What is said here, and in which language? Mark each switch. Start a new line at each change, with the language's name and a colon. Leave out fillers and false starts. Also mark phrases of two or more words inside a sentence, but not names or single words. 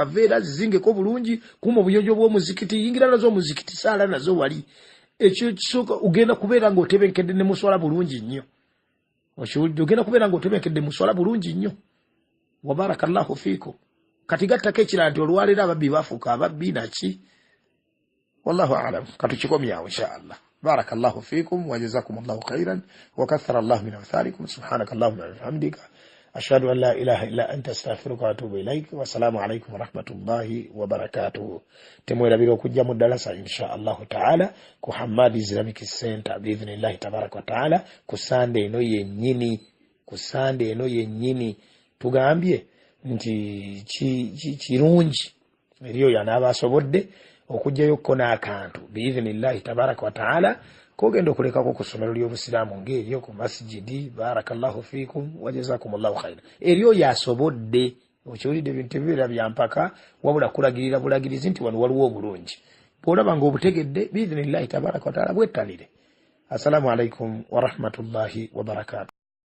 Ganda: kaveera zizingeko bulungi kuuma obuyonjo bw'omuzikiti yingira nazo omuzikiti saala nazo wali ekyo kisooka ogenda kubeera ng'otebenkedde ne muswala bulungi nnyo okiwulidde ogenda kubeera ng'otebenkedde muswala bulungi nnyo
Arabic: وبارك الله فيكم
Ganda: kati gattako ekirala nti olwaleero ababbi bafuuka ababbi naki
Arabic: والله أعلم
Ganda: katukikomyawo
Arabic: إن شاء الله بارك الله فيكم وجزاكم الله خيرا وكثر الله من أمثالكم سبحانك اللهم وبحمدك أشهد أن لا إله إلا أنت أستغفرك وأتوب إليك والسلام عليكم ورحمة الله وبركاته
Ganda: temwerabira okujja mu ddalasa
Arabic: إن شاء الله تعالى
Ganda: ku Hamad Islamic Center
Arabic: بإذن الله تبارك وتعالى
Ganda: ku Sunday eno yennyini tugambye nti kirungi eriyo yanaaba asobodde okujjayo ko n'akantu
Arabic: بإذن الله تبارك وتعالى
Ganda: kogenda okulekako ku ssomero ly'obusiraamu ng'eryo ku masjidi
Arabic: بارك الله فيكم وجزاكم الله خيرا
Ganda: eriyo yasobodde okiwulidde ebintu bibeera byampaka wabula kulagirira bulagirizi nti wano waliwo obulungi bw'olaba ng'obutegedde
Arabic: بإذن الله تبارك وتعالى
Ganda: bwettanire
Arabic: السلام عليكم ورحمة الله وبركاته